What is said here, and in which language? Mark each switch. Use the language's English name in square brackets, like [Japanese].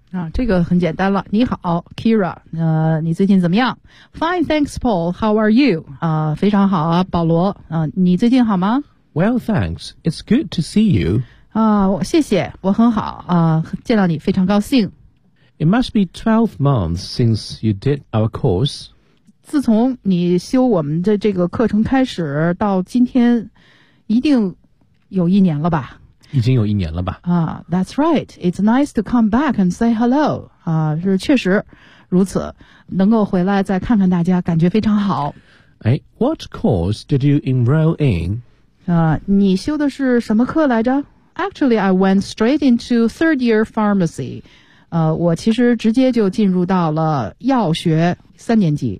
[Chinese] 啊，这个很简单了。你好 ，Kira， 你最近怎么样 ？ [English] Fine, thanks, Paul. How are you？ [Chinese] 啊，非常好啊，保罗。你最近好吗 [English] ？Well, thanks. It's good to see you. [Chinese] 谢谢，我很好啊，见到你非常高兴。 [English] It must be 12 months since you did our course. [Chinese] 自从你修我们的这个课程开始到今天，一定有一年了吧？已经有一年了吧？ [English] That's right. It's nice to come back and say hello. [Chinese] 是确实如此，能够回来再看看大家，感觉非常好。 [English] What course did you enroll in? [Chinese] 你修的是什么课来着？ [English] Actually, I went straight into third year pharmacy. [Chinese] 我其实直接就进入到了药学三年级。